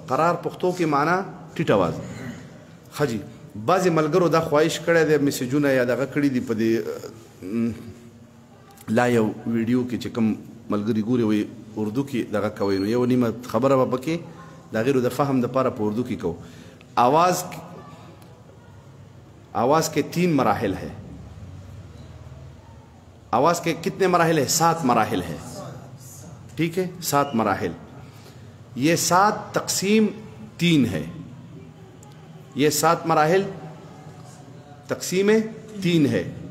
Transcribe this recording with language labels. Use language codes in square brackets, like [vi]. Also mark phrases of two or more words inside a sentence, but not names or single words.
[ps] قرار پښتو کې معنا ټیټ اواز. ښه جي، بعضې ملګرو دا خواهش کړی دی میسیجونه یا دغه کړي دي په دې لا یو ویډیو کې چې کوم ملګري ګوري وایي اردو کې دغه کوئ نو یو نیمه خبره به پکې د هغې د فهم دپاره په اردو کې کوو [ur] آواز کے 3 مراحل ہے. آواز کے کتنے مراحل ہے? 7 مراحل ہے۔ ٹھیک ہے، 7 مراحل. یہ 7 تقسیم 3 ہے. یہ 7 مراحل تقسیم 3 ہے.